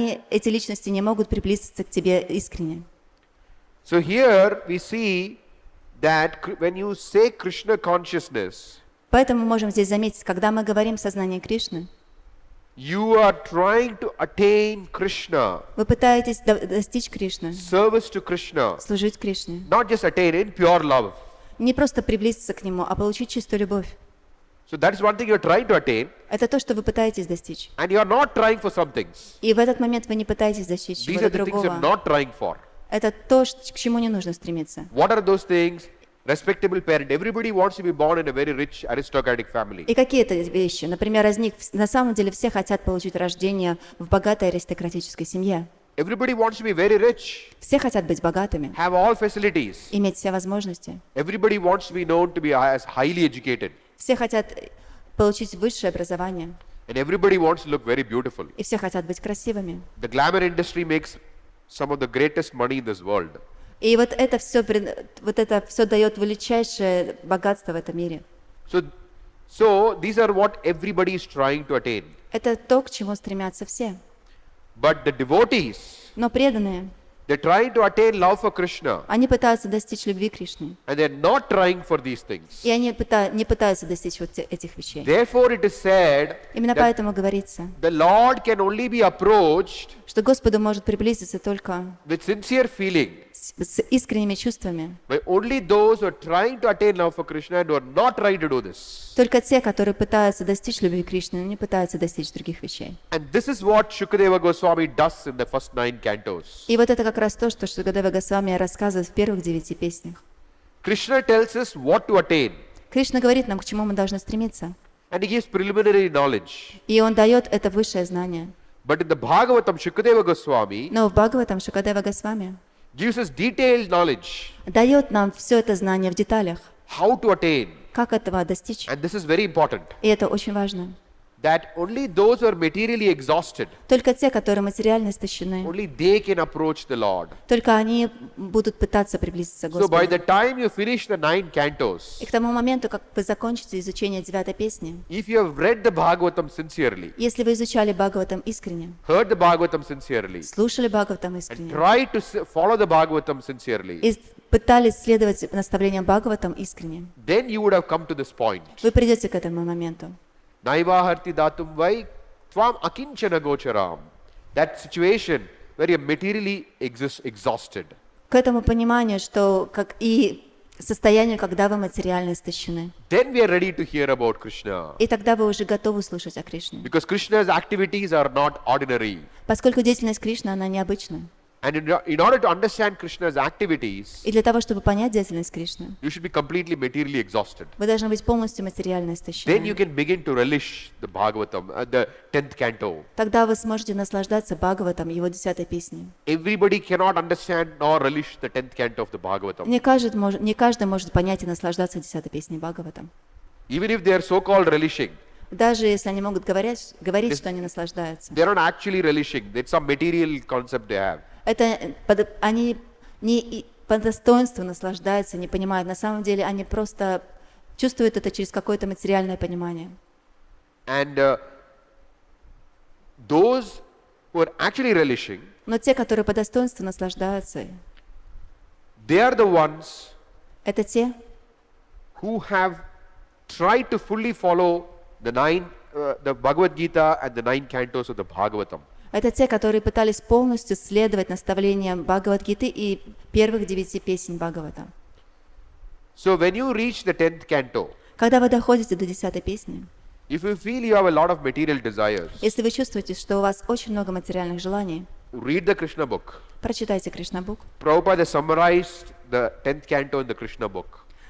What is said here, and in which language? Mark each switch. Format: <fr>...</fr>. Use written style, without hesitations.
<ru>Эти личности не могут приблизиться к тебе искренне.</ru> <en>So here we see that when you say Krishna consciousness,</en> <ru>Поэтому мы можем здесь заметить, когда мы говорим сознание Кришны,</ru> <en>you are trying to attain Krishna,</en> <ru>вы пытаетесь достичь Кришны,</ru> <en>service to Krishna,</en> <ru>служить Кришне.</ru> <en>not just attain in pure love.</en> <ru>Не просто приблизиться к Нему, а получить чистую любовь.</ru> <en>So that is one thing you're trying to attain,</en> <ru>Это то, что вы пытаетесь достичь.</ru> <en>and you are not trying for some things.</en> <ru>И в этот момент вы не пытаетесь достичь</ru> <en>These are</en> <ru>чего-то</ru> <en>the things you're not trying for.</en> <ru>Это то, к чему не нужно стремиться.</ru> <en>What are those things? Respectable parent. Everybody wants to be born in a very rich aristocratic family.</en> <ru>И какие это вещи? Например, на самом деле все хотят получить рождение в богатой аристократической семье.</ru> <en>Everybody wants to be very rich,</en> <ru>Все хотят быть богатыми,</ru> <en>have all facilities.</en> <ru>иметь все возможности.</ru> <en>Everybody wants to be known to be as highly educated.</en> <ru>Все хотят получить высшее образование.</ru> <en>And everybody wants to look very beautiful.</en> <ru>И все хотят быть красивыми.</ru> <en>The glamour industry makes some of the greatest money in this world.</en> <ru>И вот это все дает величайшее богатство в этом мире.</ru> <en>So these are what everybody is trying to attain.</en> <ru>Это то, к чему стремятся все.</ru> <en>But the devotees,</en> <ru>Но преданные,</ru> <en>they're trying to attain love for Krishna.</en> <ru>они пытаются достичь любви Кришны.</ru> <en>And they're not trying for these things.</en> <ru>И они не пытаются достичь вот этих вещей.</ru> <en>Therefore it is said</en> <ru>Именно</ru> <en>that</en> <ru>поэтому говорится,</ru> <en>the Lord can only be approached</en> <ru>что Господу может приблизиться только</ru> <en>with sincere feeling</en> <ru>с искренними чувствами.</ru> <en>by only those who are trying to attain love for Krishna and who are not trying to do this.</en> <ru>Только те, которые пытаются достичь любви Кришны, но не пытаются достичь других вещей.</ru> <en>And this is what Shukadeva Goswami does in the first 9 cantos.</en> <ru>И вот это как раз то, что Шукадева Госвами рассказывает в первых 9 песнях.</ru> <en>Krishna tells us what to attain,</en> <ru>Кришна говорит нам, к чему мы должны стремиться.</ru> <en>and he gives preliminary knowledge.</en> <ru>И он дает это высшее знание.</ru> <en>But in the Bhagavatam, Shukadeva Goswami</en> <ru>Но в Бхагаватам Шукадева Госвами</ru> <en>gives us detailed knowledge</en> <ru>дает нам все это знание в деталях,</ru> <en>how to attain.</en> <ru>как этого достичь.</ru> <en>And this is very important,</en> <ru>И это очень важно.</ru> <en>that only those who are materially exhausted,</en> <ru>Только те, которые материально истощены,</ru> <en>only they can approach the Lord.</en> <ru>только они будут пытаться приблизиться к</ru> <en>So by</en> <ru>Господу.</ru> <en>the time you finish the 9 cantos,</en> <ru>И к тому моменту, как вы закончите изучение 9 песни,</ru> <en>if you have read the Bhagavatam sincerely,</en> <ru>если вы изучали Бхагаватам искренне,</ru> <en>heard the Bhagavatam sincerely,</en> <ru>слушали Бхагаватам</ru> <en>and</en> <ru>искренне,</ru> <en>tried to follow the Bhagavatam sincerely,</en> <ru>и пытались следовать наставлениям Бхагаватам искренне,</ru> <en>then you would have come to this point.</en> <ru>вы придете к этому моменту.</ru> <sa>Naivaharti datum vai tvam akinchana gocharam.</sa> <en>That situation where you're materially exhausted.</en> <ru>К этому пониманию, что как и состоянию, когда вы материально истощены.</ru> <en>Then we are ready to hear about Krishna.</en> <ru>И тогда вы уже готовы слушать о Кришне.</ru> <en>Because Krishna's activities are not ordinary.</en> <ru>Поскольку деятельность Кришны, она необычна.</ru> <en>And in order to understand Krishna's activities,</en> <ru>И для того, чтобы понять деятельность Кришны,</ru> <en>you should be completely materially exhausted.</en> <ru>вы должны быть полностью материально</ru> <en>Then you</en> <ru>истощены.</ru> <en>can begin to relish the Bhagavatam, the 10th canto.</en> <ru>Тогда вы сможете наслаждаться Бхагаватом, его 10-й песней.</ru> <en>Everybody cannot understand nor relish the 10th canto of the Bhagavatam.</en> <ru>Не каждый может понять и наслаждаться 10-й песней Бхагаватом.</ru> <en>Even if they are so-called relishing,</en> <ru>Даже если они могут говорить, что они наслаждаются.</ru> <en>they are not actually relishing. It's some material concept they have.</en> <ru>Они не по достоинству наслаждаются, не понимают. На самом деле они просто чувствуют это через какое-то материальное понимание.</ru> <en>And those who are actually relishing,</en> <ru>Но те, которые по достоинству наслаждаются,</ru> <en>they are the ones</en> <ru>это те,</ru> <en>who have tried to fully follow the Bhagavad Gita and the 9 cantos of the Bhagavatam.</en> <ru>это те, которые пытались полностью следовать наставлениям Бхагават-гиты и первых 9 песен Бхагавата.</ru> <en>So when you reach the 10th canto,</en> <ru>Когда вы доходите до 10-й песни,</ru> <en>if you feel you have a lot of material desires,</en> <ru>если вы чувствуете, что у вас очень много материальных желаний,</ru> <en>read the Krishna book.</en> <ru>прочитайте Кришна Бук.</ru> <en>Prabhupada summarized the 10th canto in the Krishna book.</en>